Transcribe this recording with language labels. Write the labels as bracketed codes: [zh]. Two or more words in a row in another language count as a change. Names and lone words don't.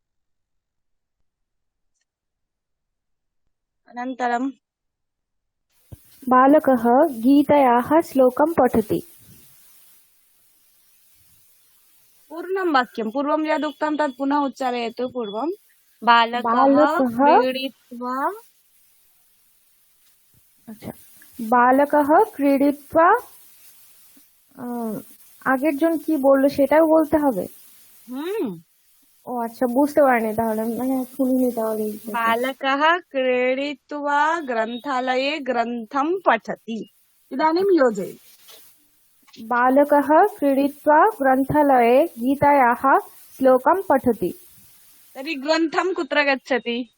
[sa] अनन्तरं बालकः गीतायाः श्लोकं पठति। पूर्णं वाक्यं, पूर्वं यदुक्तं तत् पुनः उच्चारयतु। पूर्वं बालकः क्रीडित्वा বালকः ক্রীড়িত্বা [bn] আগের জন কি বললো সেটাও বলতে হবে? ও আচ্ছা, বুঝতে পারিনি তাহলে, মানে শুনিনি তাহলে। [sa] बालकः क्रीडित्वा ग्रन्थालये ग्रन्थं पठति। इदानीं योजयतु। बालकः क्रीडित्वा ग्रन्थालये गीतायाः श्लोकं पठति। तर्हि ग्रन्थं कुत्र गच्छति?